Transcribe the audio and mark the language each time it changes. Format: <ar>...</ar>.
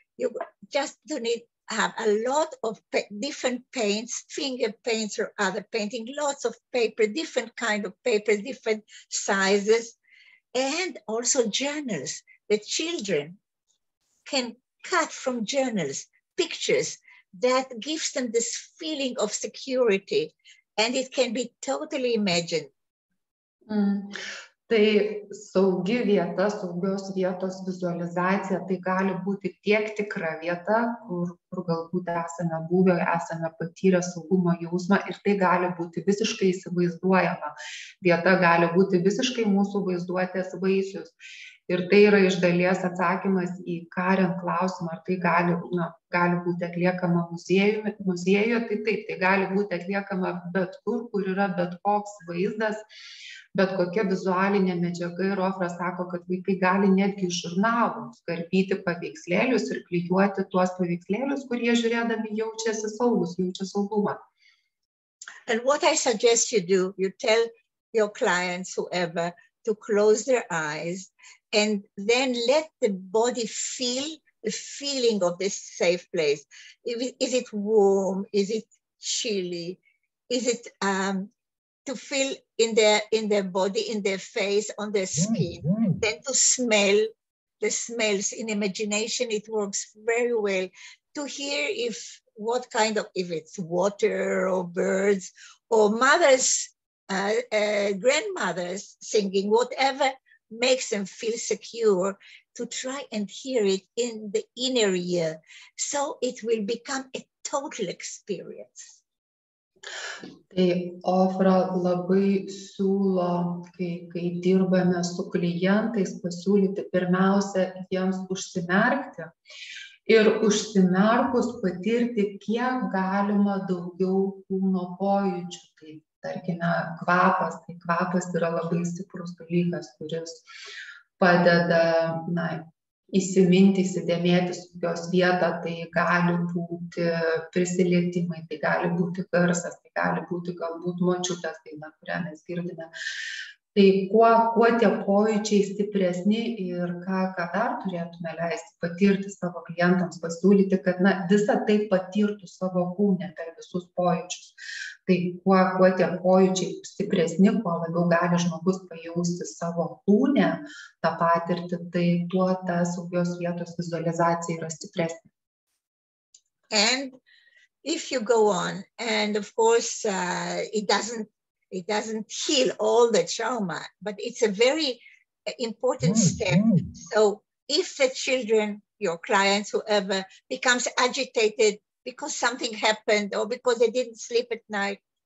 <en>You just do need to have a lot of different paints, finger paints or other painting, lots of paper, different kind of paper, different sizes, and also journals. The children can cut from journals pictures that gives them this feeling of security, and it can be totally imagined.</en> <lt>Tai saugi vieta, saugios vietos vizualizacija, tai gali būti tiek tikra vieta, kur galbūt esame buvę, esame patyrę saugumo jausmą, ir tai gali būti visiškai įsivaizduojama vieta, gali būti visiškai mūsų vaizduotės vaisius. Ir tai yra iš dalies atsakymas į Karen klausimą, ar tai gali būti atliekama muziejuje, tai taip, tai gali būti atliekama bet kur yra bet koks vaizdas, bet kokia vizualinė medžiaga. Ir Ofra sako, kad vaikai gali netgi iš žurnalų skarpyti paveikslėlius ir klijuoti tuos paveikslėlius, kurie žiūrėdami jaučiasi saugus, jaučia saugumą.</lt> <en>And what I suggest you do, you tell your clients, whoever, to close their eyes and then let the body feel the feeling of this safe place. Is it warm? Is it chilly? Is it to feel in their body, in their face, on their skin? Then to smell the smells. In imagination, it works very well. To hear if it's water or birds or mothers, grandmothers singing, whatever makes them feel secure, to try and hear it in the inner ear, so it will become a total experience.</en> <lt>Tai Ofra labai siūlo, kai dirbame su klientais, pasiūlyti pirmiausia jiems užsimerkti ir užsimerkus patirti kiek galima daugiau kūno pojūčių. Tai tarkime, kvapas yra labai stiprus dalykas, kuris padeda įsiminti, įsidėmėti saugios vietą. Tai gali būti prisilietimai, tai gali būti garsas, tai gali būti galbūt močiutės daina, kurią mes girdime. Tai kuo tie pojūčiai stipresni ir ką dar turėtume leisti patirti savo klientams, pasiūlyti, kad visą tai patirtų savo kūne per visus pojūčius. Tai kuo tie pojūčiai stipresni, kuo labiau gali žmogus pajausti savo kūne tą patirtį, tai tuo ta saugios vietos vizualizacija yra stipresnė.</lt> <en>And if you go on, and of course it doesn't heal all the trauma, but it's a very important step. So if the children, your clients, whoever, becomes agitated because something happened or because they didn't sleep at night,</en>